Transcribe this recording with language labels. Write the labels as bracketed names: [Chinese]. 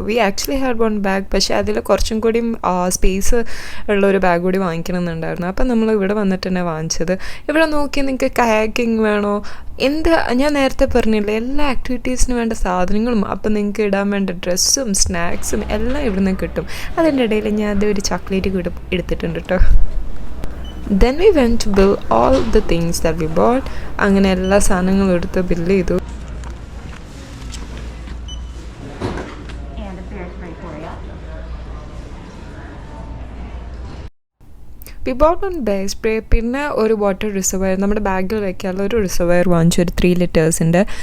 [English] we actually had 1 bag, [Malayalam] പക്ഷേ അതിൽ കുറച്ചും കൂടി സ്പേസ് ഉള്ള ഒരു ബാഗ് കൂടി വാങ്ങിക്കണം എന്നുണ്ടായിരുന്നു. അപ്പം നമ്മൾ ഇവിടെ വന്നിട്ട് തന്നെ വാങ്ങിച്ചത്. ഇവിടെ നോക്കി നിങ്ങൾക്ക് കയാക്കിംഗ് വേണോ, ഞാൻ നേരത്തെ പറഞ്ഞില്ലേ, എല്ലാ ആക്ടിവിറ്റീസിന് വേണ്ട സാധനങ്ങളും, അപ്പം നിങ്ങൾക്ക് ഇടാൻ വേണ്ട ഡ്രസ്സും സ്നാക്സും എല്ലാം ഇവിടെ നിന്ന് കിട്ടും. അതിൻ്റെ ഇടയിൽ ഞാൻ അതൊരു ചോക്ലേറ്റ് കൂടെ എടുത്തിട്ടുണ്ട് കേട്ടോ. [English] Then we went to bill all the things that we bought. [Malayalam] അങ്ങനെ എല്ലാ സാധനങ്ങളും എടുത്ത് ബില്ല് ചെയ്തു. [English] we bought on bear spray, [Malayalam] പിന്നെ ഒരു വാട്ടർ റിസർവയർ, നമ്മുടെ ബാഗിൽ വയ്ക്കാനുള്ള ഒരു റിസർവയർ വാങ്ങിച്ചു, ഒരു 3 ലിറ്റേഴ്സിൻ്റെ.